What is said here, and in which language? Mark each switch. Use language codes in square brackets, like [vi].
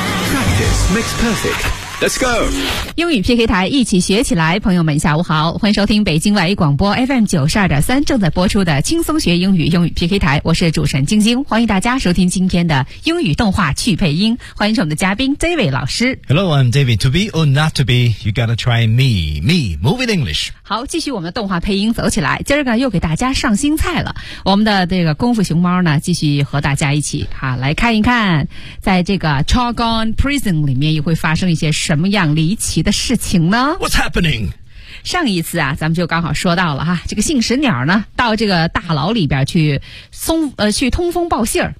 [en] Practice makes perfect. Let's go! [zh] 英语 PK 台一起学起来，朋友们下午好，欢迎收听北京外语广播 FM92.3 正在播出的轻松学英语英语 PK 台，我是主持人晶晶，欢迎大家收听今天的英语动画去配音，欢迎我们的嘉宾 David 老师。 [en] Hello, I'm David. To be or not to be, you gotta try me. Me, move in English. [zh] 好，继续我们的动画配音走起来，今儿个又给大家上新菜了。我们的这个功夫熊猫呢，继续和大家一起啊来看一看，在这个 Chagon Prison 里面又会发生一些什么样离奇的事情呢 [en] ？What's happening？ [zh] 上一次啊，咱们就刚好说到了哈，这个信使鸟呢，到这个大牢里边去去通风报信儿，